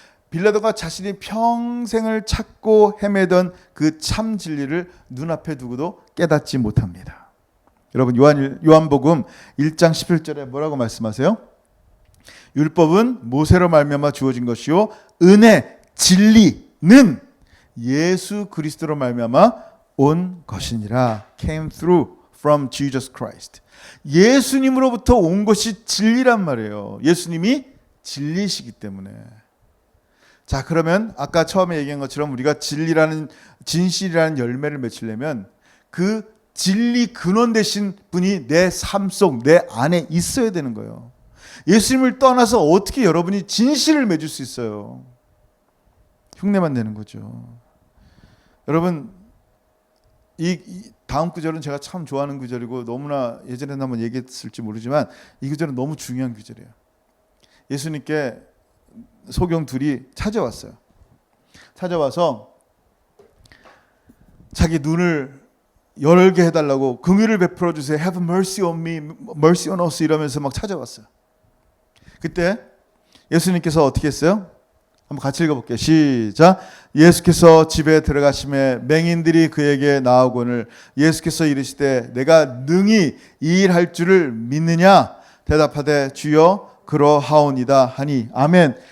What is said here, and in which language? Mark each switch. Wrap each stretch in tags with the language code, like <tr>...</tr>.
<ko>빌라도가 자신이 평생을 찾고 헤매던 그 참 진리를 눈앞에 두고도 깨닫지 못합니다. 여러분 요한복음 1장 11절에 뭐라고 말씀하세요? 율법은 모세로 말미암아 주어진 것이요 은혜 진리는 예수 그리스도로 말미암아 온 것이니라.</ko> <en>Came through from Jesus Christ.</en> <ko>예수님으로부터 온 것이 진리란 말이에요. 예수님이 진리시기 때문에. 자, 그러면 아까 처음에 얘기한 것처럼 우리가 진실이라는 열매를 맺으려면 그 진리 근원 되신 분이 내 삶 속, 내 안에 있어야 되는 거예요. 예수님을 떠나서 어떻게 여러분이 진실을 맺을 수 있어요? 흉내만 내는 거죠. 여러분, 이 다음 구절은 제가 참 좋아하는 구절이고 너무나 예전에 한번 얘기했을지 모르지만 이 구절은 너무 중요한 구절이에요. 예수님께 소경 둘이 찾아왔어요. 찾아와서 자기 눈을 열게 해달라고 긍휼을 베풀어 주세요.</ko> <en>Have mercy on me, mercy on us</en> <ko>이러면서 막 찾아왔어요. 그때 예수님께서 어떻게 했어요? 한번 같이 읽어볼게요. 시작. 예수께서 집에 들어가심에 맹인들이 그에게 나오거늘 예수께서 이르시되 내가 능히 이 일 할 줄을 믿느냐? 대답하되 주여 그러하오니다 하니 아멘.</ko>